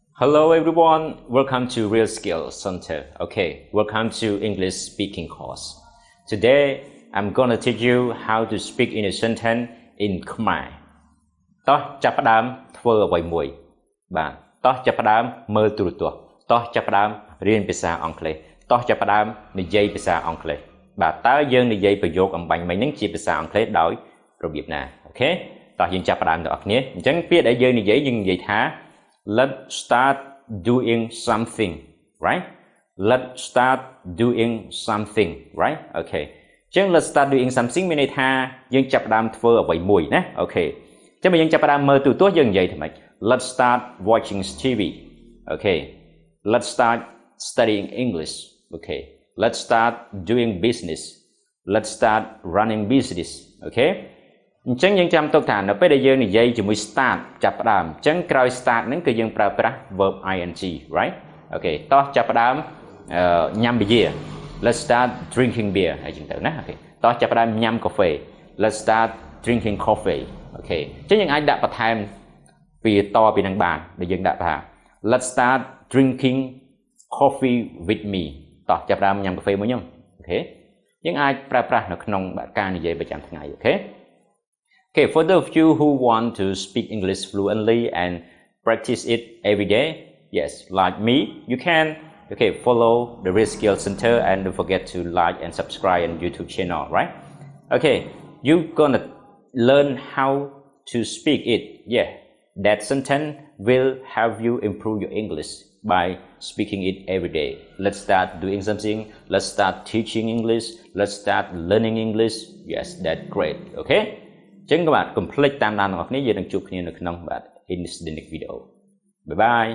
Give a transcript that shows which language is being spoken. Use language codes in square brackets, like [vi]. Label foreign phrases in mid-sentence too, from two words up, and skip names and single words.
[en] Hello everyone, welcome to Real Skills Center. Okay, welcome to English speaking course. Today, I'm gonna teach you how to speak in a sentence in Khmer. [km] តោះចាប់ផ្ដើមធ្វើអ្វីមួយបាទតោះចាប់ផ្ដើមមើលទូរទស្សន៍តោះចាប់ផ្ដើមរៀនភាសាអង់គ្លេសតោះចាប់ផ្ដើមនិយាយភាសាអង់គ្លេសបាទតើយើងនិយាយប្រយោគអំបញ្ញមិញហ្នឹងជាភាសាអង់គ្លេសដោយរបៀបណាអូខេតោះយើងចាប់ផ្ដើមទាំងអស់គ្នាអញ្ចឹងពាក្យដែលយើងនិយាយថា [en] Let's start doing something, right? Let's start doing something, right? [km] Okay. ចឹង [en] let's start doing something [km] មានន័យថាយើងចាប់ផ្ដើមធ្វើអ្វីមួយណាអូខេចឹងបើយើងចាប់ផ្ដើមមើលទូរទស្សន៍យើងនិយាយថាម៉េច [en] Let's start watching TV. Okay. Let's start studying English. Okay. Let's start doing business. Let's start running business. [km] Okay. អញ្ចឹងយើងចាំទុកថានៅពេលដែលយើងនិយាយជាមួយ start ចាប់ផ្ដើមអញ្ចឹងក្រោយ start ហ្នឹងគឺយើងប្រើប្រាស់ [en] verb ing right [km] អូខេតោះចាប់ផ្ដើម ញ៉ាំប៊ីយ៉ា [en] Let's start drinking beer [km] ហើយចឹងទៅណាអូខេតោះចាប់ផ្ដើមញ៉ាំកាហ្វេ [en] Let's start drinking coffee [km] អូខេអញ្ចឹ ងយើងអាចដាក់បន្ថែមពីនឹងបានដែលយើងដាក់ថា [en] Let's start drinking coffee with me [km] តោះចាប់ផ្ដើមញ៉ាំកាហ្វេមួយខ្ញុំអូខេយើងអាចប្រើប្រាស់នៅក្នុងការនិយាយប្រចាំថ្ងៃអូខេ [en] Okay, for those of you who want to speak English fluently and practice it every day, yes, like me, you can follow the Real Skills Center and don't forget to like and subscribe on YouTube channel, right? Okay, you're gonna learn how to speak it. Yeah, that sentence will help you improve your English by speaking it every day. Let's start doing something. Let's start teaching English. Let's start learning English. Yes, that's great. [km] Okay? ចឹងក៏បាទកុំភ្លេចតាមដានទាំងអស់គ្នាយើងនឹងជួបគ្នានៅក្នុងបាទ [en] in this next video. Bye bye.